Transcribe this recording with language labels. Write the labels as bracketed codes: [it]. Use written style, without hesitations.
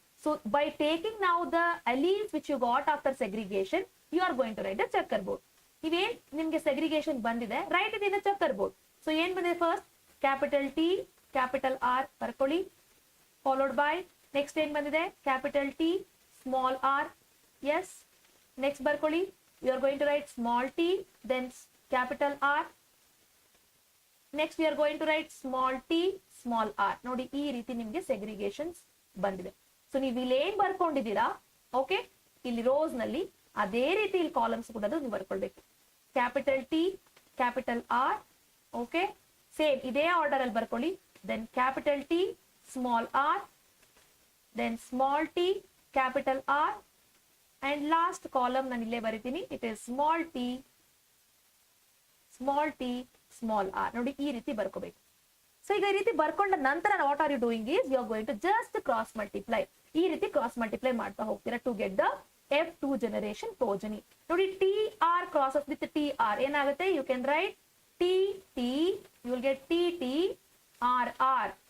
[en] So by taking now the alleles which you got after segregation, you are going to write the checkerboard. [kn] ಇವೇನ್ ನಿಮ್ಗೆ segregation ಬಂದಿದೆ, right it in the ಚಕ್ಕರ್ board. So ಏನ್ ಬಂದಿದೆ, first capital T capital R ಬರ್ಕೊಳ್ಳಿ, followed by next ಏನ್ ಬಂದಿದೆ, capital T small R. S. [en] Next ಬರ್ಕೊಳ್ಳಿ, you are going to write small T then capital R. Next you are going to write small T small R. [kn] ನೋಡಿ ಈ ರೀತಿ ನಿಮ್ಗೆ ಸೆಗ್ರಿಗೇಷನ್ಸ್ ಬಂದಿದೆ. So ನೀವು ಇಲ್ಲಿ ಏನ್ ಬರ್ಕೊಂಡಿದ್ದೀರಾ, ಓಕೆ, ಇಲ್ಲಿ ರೋಸ್ ನಲ್ಲಿ ಅದೇ ರೀತಿ ಇಲ್ಲಿ ಕಾಲಮ್ಸ್ ಕೂಡ ನೀವು ಬರ್ಕೊಳ್ಬೇಕು. Capital T capital R, okay, same ಇದೇ ಆರ್ಡರ್ ಅಲ್ಲಿ ಬರ್ಕೊಳ್ಳಿ. [en] then capital T small R, then small t capital R, and last column [kn] ನಾನು ಇಲ್ಲೇ ಬರಿತೀನಿ, [en] it is small t small r. [kn] ನೋಡಿ ಈ ರೀತಿ ಬರ್ಕೋಬೇಕು. ಸೊ ಈಗ ಈ ರೀತಿ ಬರ್ಕೊಂಡ ನಂತರ [en] What are you doing is you are going to just cross multiply. [kn] ಈ ರೀತಿ ಕ್ರಾಸ್ ಮಲ್ಟಿಪ್ಲೈ ಮಾಡ್ತಾ ಹೋಗ್ತೀರಾ to get the F2 generation progeny. [en] ನೋಡಿ T R crosses with T R ಏನಾಗುತ್ತೆ, you can write T T, you will get T T R R.